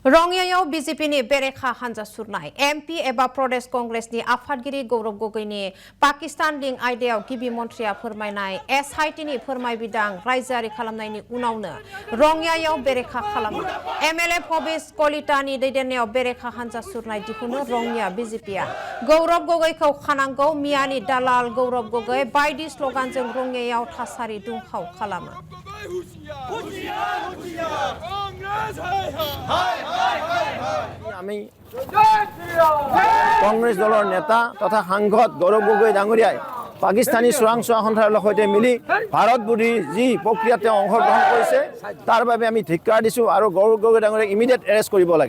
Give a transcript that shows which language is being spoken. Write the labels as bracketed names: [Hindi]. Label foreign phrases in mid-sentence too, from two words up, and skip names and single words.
[Bodo] रंगियाव बीजेपीनि बेरेखा हान्जा सुरनाय एमपी एबा प्रदेश कांग्रेसनि आफादगिरि गौरव गगैनि पाकिस्तान लिंक आयदायाव गिबि मन्थ्रिया फोरमायनाय एसआईटीनि फोरमायबिदां रायजोआरि खालामनायनि उनावनो रंगियाव बेरेखा खालामो एमएलए फबिस कलितानि दैदेननायाव बेरेखा हान्जा सुरनाय दिहुनो रंगिया बीजेपीआ गौरव गगैखौ खानांगौ मियानि दालाल गौरव गगै बायदि स्लगानजों रंगियाव थासारि दुंहाव खालामो [Assamese] আমি কংগ্রেস দলৰ নেতা তথা সাংসদ গৌৰৱ গগৈ ডাঙৰীয়াই পাকিস্তানী চোৰাংচোৱা সন্থাৰ সৈতে মিলি ভাৰত বিৰোধী যি প্ৰক্ৰিয়াত তেওঁ অংশগ্ৰহণ কৰিছে তাৰ বাবে আমি ধিক্কাৰ দিছোঁ আৰু গৌৰৱ গগৈ ডাঙৰীয়াক [English] immediate arrest [Assamese] কৰিব লাগে।